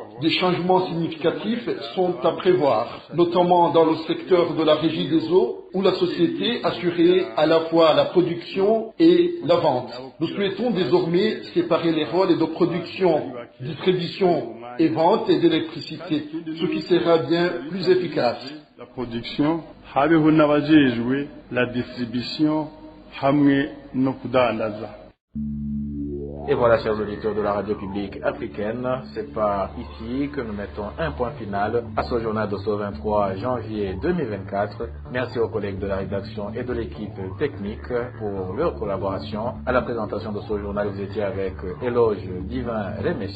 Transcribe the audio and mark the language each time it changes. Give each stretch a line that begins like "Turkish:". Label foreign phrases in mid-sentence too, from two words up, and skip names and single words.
French: Des changements significatifs sont à prévoir, notamment dans le secteur de la régie des eaux où la société assurait à la fois la production et la vente. Nous souhaitons désormais séparer les rôles de production, distribution et vente d'électricité, ce qui sera bien plus efficace. La production,
Rundi: habeho n'abajejwe
French: la distribution,
Rundi: hamwe no kudandaza.
French: Et voilà, chers auditeurs de la radio publique africaine, c'est par ici que nous mettons un point final à ce journal de ce 23 janvier 2024. Merci aux collègues de la rédaction et de l'équipe technique pour leur collaboration. À la présentation de ce journal, vous étiez avec Éloge Divin Remessia.